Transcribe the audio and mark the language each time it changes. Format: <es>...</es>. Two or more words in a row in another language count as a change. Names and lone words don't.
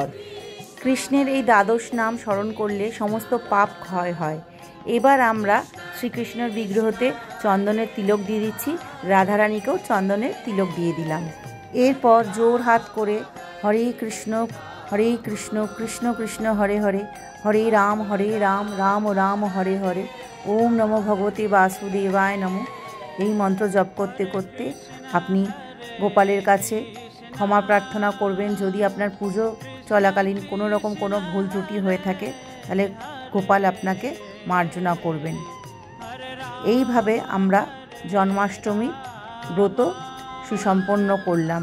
<bn>কৃষ্ণের এই দ্বাদশ নাম স্মরণ করলে সমস্ত পাপ ক্ষয় হয়। এবার আমরা শ্রীকৃষ্ণের বিগ্রহতে চন্দনের তিলক দিয়ে দিচ্ছি, রাধারানীকেও চন্দনের তিলক দিয়ে দিলাম। এরপর জোর হাত করে</bn> <sa>হরে কৃষ্ণ কৃষ্ণ কৃষ্ণ হরে হরে, হরে রাম রাম রাম হরে হরে, ওম নমো ভগবতে বাসুদেবায় নমঃ</sa> <bn>এই মন্ত্র জপ করতে করতে আপনি গোপালের কাছে ক্ষমা প্রার্থনা করবেন। যদি আপনার পুজো চলাকালীন কোনো রকম কোনো ভুল ত্রুটি হয়ে থাকে তাহলে গোপাল আপনাকে মার্জনা করবেন। এইভাবে আমরা জন্মাষ্টমী ব্রত সুসম্পন্ন করলাম।</bn>